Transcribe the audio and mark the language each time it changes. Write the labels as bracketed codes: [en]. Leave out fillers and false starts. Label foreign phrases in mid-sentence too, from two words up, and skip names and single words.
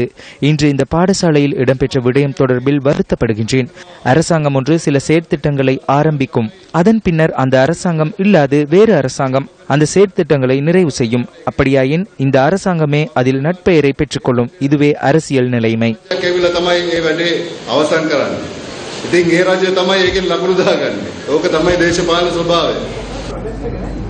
[ta] இன்று இந்த பாடசாலையில் இடம்பெற்ற விடயம் தொடர்பில் வருத்தப்படுகின்றேன். அரசாங்கம் ஒன்று சில செயற்திட்டங்களை ஆரம்பிக்கும். அதன் பின்னர் அந்த அரசாங்கம் இல்லாது வேறு அரசாங்கம் அந்த செயற்திட்டங்களை நிறைவு செய்யும். அப்படியாயின் இந்த அரசாங்கமே அதில் நட்பெயரை பெற்றுக்கொள்ளும். இதுவே அரசியல் நிலைமை. [si] ඉතින් ඒ රජය තමයි ඒකෙන් ලකුණු දාගන්නේ. ඕක තමයි දේශපාලන ස්වභාවය.